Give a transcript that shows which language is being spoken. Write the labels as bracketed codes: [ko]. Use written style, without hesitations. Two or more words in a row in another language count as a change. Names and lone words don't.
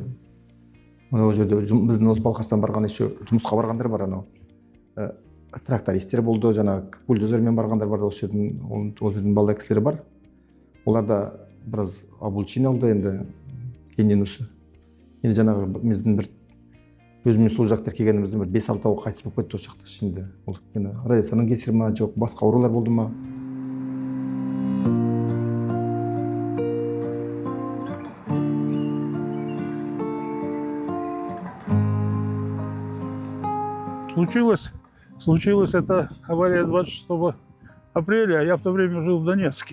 [kk] Ол жерде біздің осы Балқаштан барған еще жұмысқа барғандар бар, анау трактористер болды, жаңағы бульдозермен барғандар бар, осы жердің балалар кісілері бар. Олар да біраз обучение алды енді кейіннен осы. Енді жаңағы біздің бір өзіммен сол жақтар келгеніміздің бір 5-6-ауы қайтыс болып кетті осы жақта ішінде. Ол радиацияның кесірі ма, жоқ басқа аурулар болды ма? [ru] Случилась эта авария 26 апреля, а я в то время жил в Донецке.